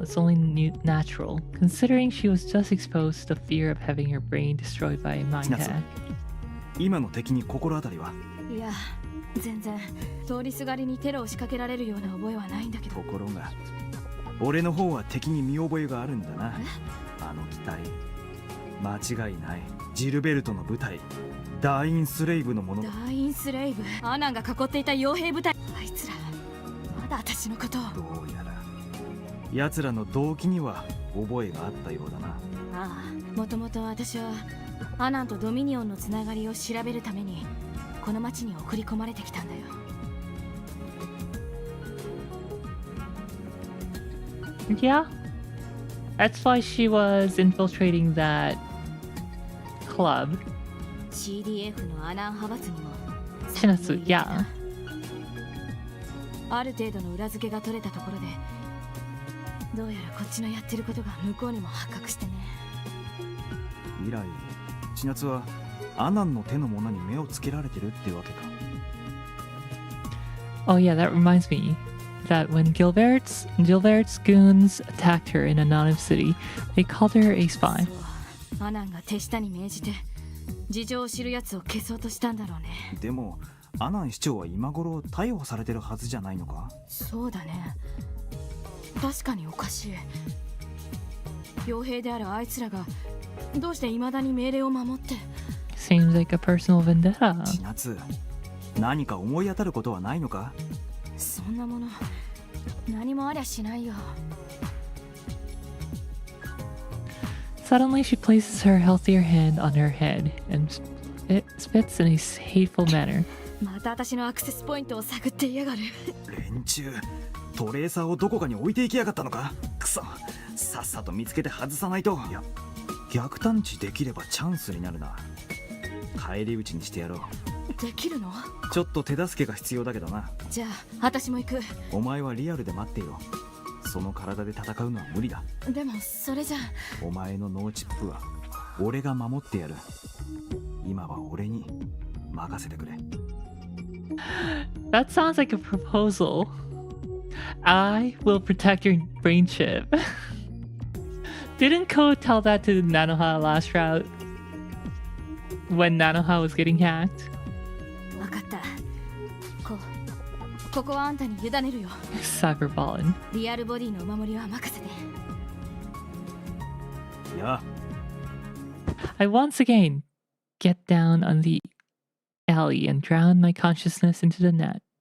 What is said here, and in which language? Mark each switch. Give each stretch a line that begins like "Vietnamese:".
English: It's only natural, considering she was just exposed to the fear of having her brain destroyed by a mind hack.
Japanese: 今の敵に心当たりは？いや、全然通りすがりにテロを仕掛けられるような覚えはないんだけど。ところが、俺の方は敵に見覚えがあるんだな。あの機体、間違いない。ジルベルトの部隊、ダーインスレイブのもの。ダーインスレイブ、アナンが囲っていた傭兵部隊。あいつら、まだ私のことを。どうやら、奴らの動機には覚えがあったようだな。ああ、もともと私はアナンとドミニオンのつながりを調べるためにこの町に送り込まれてきたんだよ。
English: Yeah, that's why she was infiltrating that club.
Japanese: CDF のアナン派閥にも。
English: Chinatsu, yeah.
Japanese: ある程度の裏付けが取れたところで、どうやらこっちのやってることが向こうにも発覚してね。以来、千夏はアナンの手のものに目をつけられてるってわけか。
English: Oh yeah, that reminds me that when Gilbert's goons attacked her in Anonym City, they called her a spy.
Japanese: アナンが手下に命じて事情を知るやつを消そうとしたんだろうね。でもアナン市長は今頃逮捕されてるはずじゃないのか？そうだね。確かにおかしい。傭兵であるあいつらがどうして未だに命令を守って。
English: Seems like a personal vendetta.
Japanese: 千夏、何か思い当たることはないのか？そんなもの何もありゃしないよ。
English: Suddenly she places her healthier hand on her head and spits in a hateful manner.
Japanese: また私のアクセスポイントを探っていやがる。連中、トレーサーをどこかに置いていきやがったのか？くそ、さっさと見つけて外さないと。いや、逆探知できればチャンスになるな。帰り討ちにしてやろう。できるの？ちょっと手助けが必要だけどな。じゃあ私も行く。お前はリアルで待っていろ。その体で戦うのは無理だ。でもそれじゃ。お前のノーチップは俺が守ってやる。今は俺に任せてくれ。
English: That sounds like a proposal. I will protect your brain chip. Didn't Ko tell that to Nanoha last route? When Nanoha was getting hacked?
Japanese: わかった。ここはあんたに委ねるよ。
English: Cyberballin.
Japanese: リアルボディのお守りは任せて。やあ。
English: I once again get down on the alley and drown my consciousness into the net.